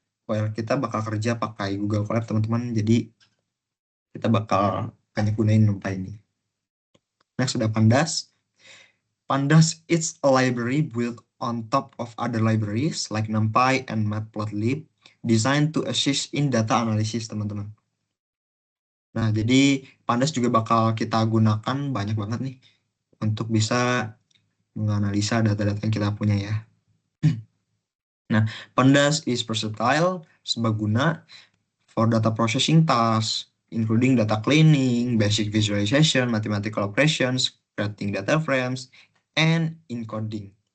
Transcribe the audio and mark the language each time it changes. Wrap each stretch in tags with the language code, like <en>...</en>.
<id>Well, kita bakal kerja pakai Google Colab teman-teman, jadi kita bakal banyak gunain NumPy ini. Next ada Pandas.</id> <en>Pandas is a library built on top of other libraries like NumPy and Matplotlib, designed to assist in data analysis teman-teman.</en> <id>Nah, jadi Pandas juga bakal kita gunakan banyak banget nih untuk bisa menganalisa data-data yang kita punya ya.</id> <en>Nah, Pandas is versatile, serbaguna for data processing tasks, including data cleaning, basic visualization, mathematical operations, creating data frames, and encoding.</en>